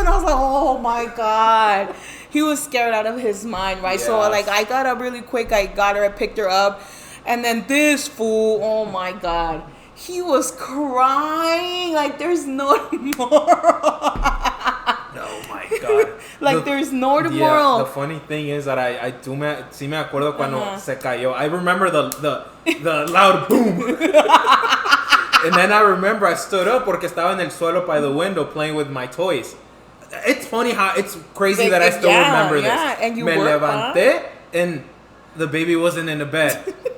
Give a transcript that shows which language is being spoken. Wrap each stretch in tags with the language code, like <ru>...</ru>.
<en>And I was like, oh my God. He was scared out of his mind, right? Yes. So like I got up really quick. I got her. I picked her up. And then this fool, oh my God. He was crying like there's no tomorrow. Oh my God. Like there's no tomorrow. Yeah, the funny thing is that I</en> <es>sí me acuerdo cuando se cayó.</es> <en>I remember the loud boom. And then I remember I stood up</en> <es>porque estaba en el suelo</es> <en>by the window playing with my toys. It's funny how it's crazy that I still remember this. And you</en> <es>me levanté</es> <en>and the baby wasn't in the bed.</en>